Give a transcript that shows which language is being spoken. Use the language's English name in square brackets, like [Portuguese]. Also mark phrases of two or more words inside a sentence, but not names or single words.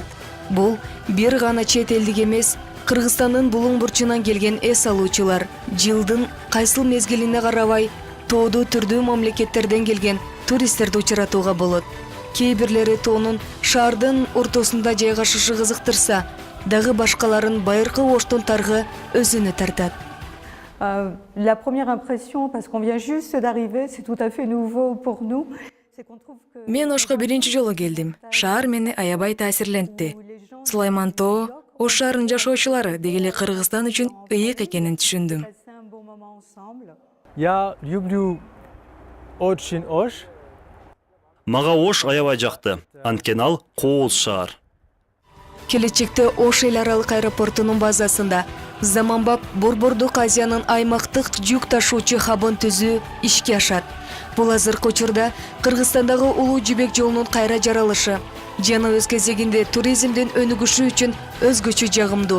[Kyrgyz] Бул бир гана чет элдик эмес, Кыргызстандын булуң бурчунан келген эс алуучулар. Жылдын кайсыл мезгилине карабай, тоодо түрдүү мамлекеттерден келген туристтерди учуратууга болот. Кээ бирлери Тоонун шаардын ортосунда жайгашышы кызыктырса, дагы башкаларын байыркы Оштун тарыхы өзүнө тартат. [French] La première impression, parce qu'on vient juste d'arriver, c'est tout à fait nouveau pour nous. [Kyrgyz] Мен Ошко биринчи жолу келдим. Шаар мени аябай таасирлентти. Сулайман Тоо Ош шаарынын жашоочулары деги эле Кыргызстан үчүн ыйык экенин түшүндүм. [French] Passé un bon moment ensemble. [Russian] Я люблю очень Ош. [Kyrgyz] Мага Ош аябай жакты. Анткени ал кооз шаар. Келечекте Ош эл аралык аэропортунун базасында заманбап Борбордук Азиянын аймактык жүк ташуучу хабын түзүү ишке ашат. Бул азыркы учурда Кыргызстандагы улуу жибек жолунун кайра жаралышы жана өз кезегинде туризмдин өнүгүшү үчүн өзгөчө жагымдуу.